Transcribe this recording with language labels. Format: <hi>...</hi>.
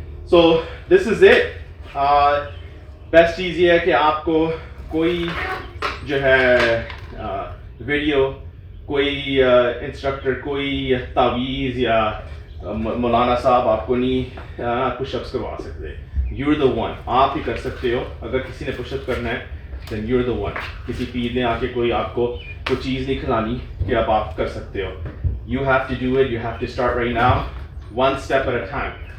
<en>So this is it.</en> <ur>Best چیز یہ ہے کہ آپ کو کوئی جو ہے ویڈیو, کوئی انسٹرکٹر, کوئی تعویذ یا مولانا صاحب آپ کو نہیں پش اپس کروا سکتے.</ur> <en>You are the one.</en> <ur>آپ ہی کر سکتے ہو. اگر کسی نے پش اپ کرنا ہے</ur> <en>Then you are the one.</en> <ur>کسی پیر نے آ کے کوئی آپ کو کوئی چیز نہیں کھلانی کہ اب آپ کر سکتے ہو.</ur> <en>You have to do it. You have to start right now, one step at a time.</en>